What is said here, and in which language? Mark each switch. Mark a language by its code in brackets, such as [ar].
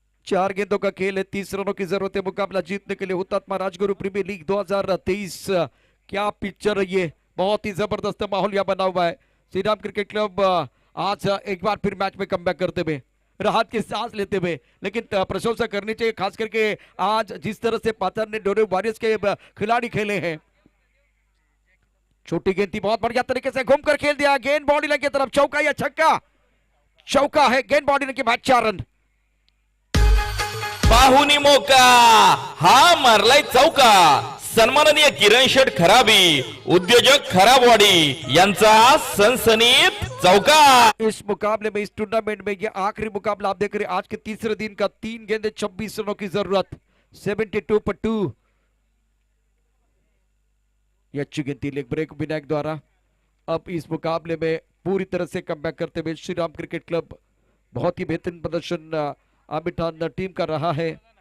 [hi] 4 गेंदों का खेल है, 30 रनों की जरूरत है मुकाबला जीतने के लिए. हुतात्मा राजगुरु प्रीमियर लीग 2023. क्या पिक्चर है ये, बहुत ही जबरदस्त माहौल यहाँ बना हुआ है. श्री राम क्रिकेट क्लब आज एक बार फिर मैच में कमबैक करते हुए, राहत की सांस लेते हुए, लेकिन प्रशंसा करनी चाहिए खास करके आज जिस तरह से पाथर ने डोरे वॉरियर्स के खिलाड़ी खेले हैं. छोटी गेंद थी, बहुत बढ़िया तरीके से घूमकर खेल दिया. गेंद बॉडी लाइन की तरफ, चौका या छक्का? चौका है. गेंद बॉडी लाइन के बाद 4 रन. [mr] पाहुनी मोका, हा मारलाय चौका. सन्माननीय किरण शेठ खराबी, उद्योजक खराबवाडी यांचा सनसनीत चौका. [hi] इस मुकाबले में, इस टूर्नामेंट में ये आखिरी मुकाबला आप देख रहे हैं. आज के तीसरे दिन का 3 गेंदे 26 रनों की जरूरत. 72 पर 2. ये अच्छी गेंद थी, लेग ब्रेक विनायक द्वारा. अब इस मुकाबले में पूरी तरह से कमबैक करते हुए श्री राम क्रिकेट क्लब, बहुत ही बेहतरीन प्रदर्शन आमिर टीम का रहा है.